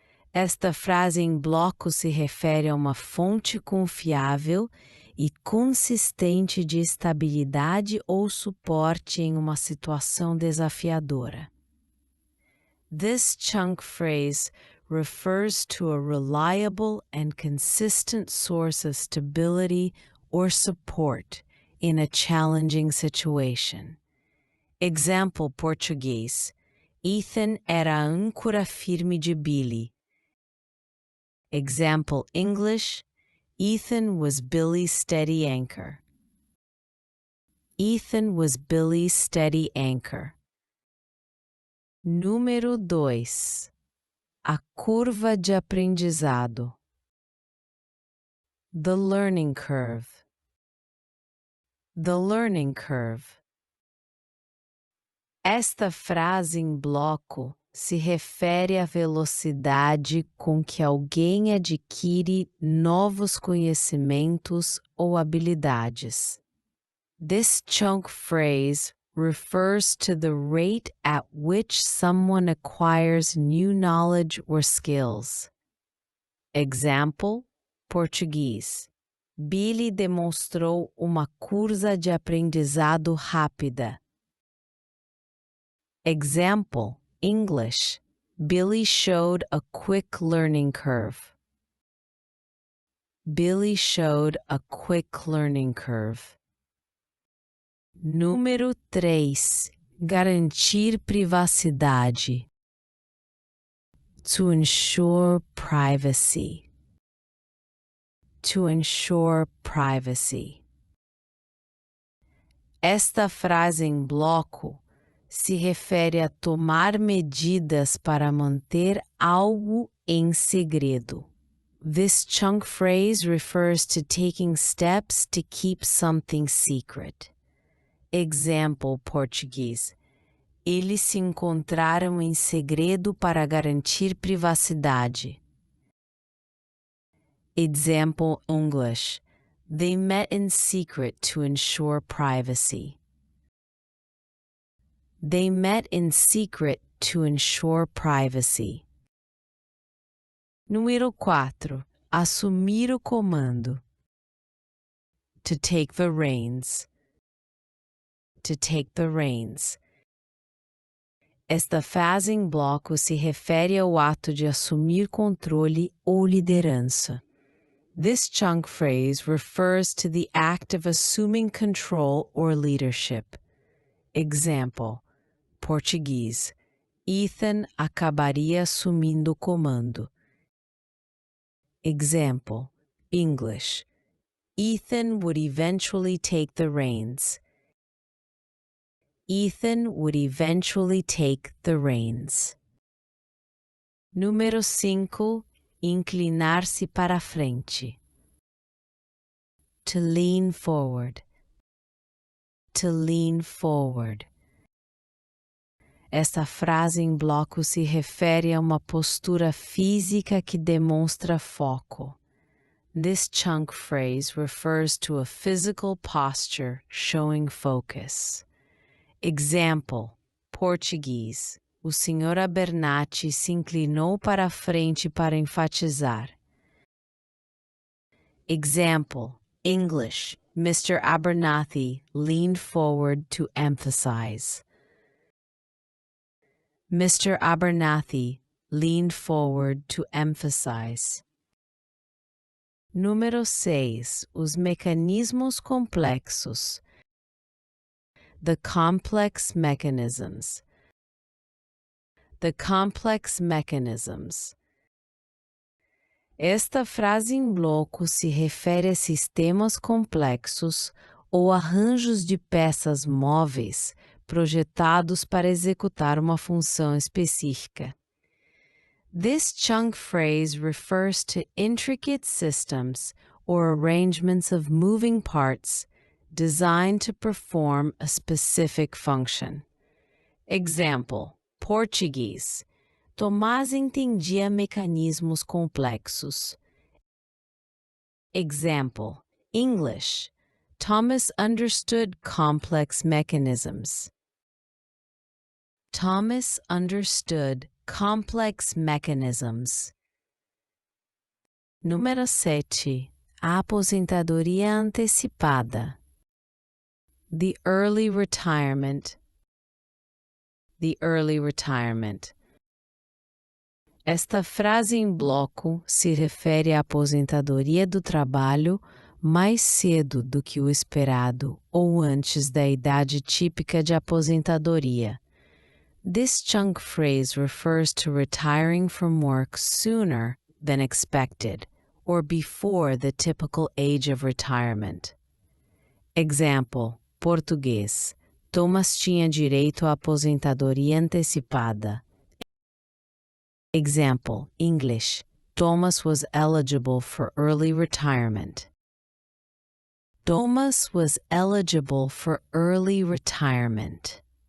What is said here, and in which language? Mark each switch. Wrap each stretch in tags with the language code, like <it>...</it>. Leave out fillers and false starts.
<pt>Esta frase em bloco se refere a uma fonte confiável e consistente de estabilidade ou suporte em uma situação desafiadora.</pt> <en>This chunk phrase refers to a reliable and consistent source of stability or support in a challenging situation. Example</en> <pt>português. Ethan era a âncora firme de Billy.</pt> <en>Example English. Ethan was Billy's steady anchor. Ethan was Billy's steady anchor.</en> <pt>Número 2. A curva de aprendizado.</pt> <en>The learning curve. The learning curve.</en> <pt>Esta frase em bloco se refere à velocidade com que alguém adquire novos conhecimentos ou habilidades.</pt> <en>This chunk phrase refers to the rate at which someone acquires new knowledge or skills. Example,</en> <pt>português. Billy demonstrou uma curva de aprendizado rápida.</pt> <en>Example, English. Billy showed a quick learning curve. Billy showed a quick learning curve.</en> <pt>Número 3. Garantir privacidade.</pt> <en>To ensure privacy. To ensure privacy.</en> <pt>Esta frase em bloco se refere a tomar medidas para manter algo em segredo.</pt> <en>This chunk phrase refers to taking steps to keep something secret. Example</en> <pt>português. Eles se encontraram em segredo para garantir privacidade.</pt> <en>Example English. They met in secret to ensure privacy. They met in secret to ensure privacy.</en> <pt>Número 4. Assumir o comando.</pt> <en>To take the reins. To take the reins.</en> <pt>Esta frase em bloco se refere ao ato de assumir controle ou liderança.</pt> <en>This chunk phrase refers to the act of assuming control or leadership. Example,</en> <pt>português. Ethan acabaria assumindo o comando.</pt> <en>Example, English. Ethan would eventually take the reins. Ethan would eventually take the reins.</en> <pt>Número 5. Inclinar-se para frente.</pt> <en>To lean forward. To lean forward.</en> <pt>Esta frase em bloco se refere a uma postura física que demonstra foco.</pt> <en>This chunk phrase refers to a physical posture showing focus. Example,</en> <pt>português. O Sr. Abernathy se inclinou para a frente para enfatizar.</pt> <en>Example, English. Mr. Abernathy leaned forward to emphasize. Mr. Abernathy leaned forward to emphasize.</en> <pt>Número 6. Os mecanismos complexos.</pt> <en>The complex mechanisms. The complex mechanisms.</en> <pt>Esta frase em bloco se refere a sistemas complexos ou arranjos de peças móveis projetados para executar uma função específica.</pt> <en>This chunk phrase refers to intricate systems or arrangements of moving parts designed to perform a specific function. Example,</en> <pt>português. Tomás entendia mecanismos complexos.</pt> <en>Example, English. Thomas understood complex mechanisms. Thomas understood complex mechanisms.</en> <pt>Número 7. A aposentadoria antecipada.</pt> <en>The early retirement. The early retirement.</en> <pt>Esta frase em bloco se refere à aposentadoria do trabalho mais cedo do que o esperado ou antes da idade típica de aposentadoria.</pt> <en>This chunk phrase refers to retiring from work sooner than expected or before the typical age of retirement. Example,</en> <pt>português. Thomas tinha direito à aposentadoria antecipada.</pt> <en>Example, English. Thomas was eligible for early retirement. Thomas was eligible for early retirement.</en>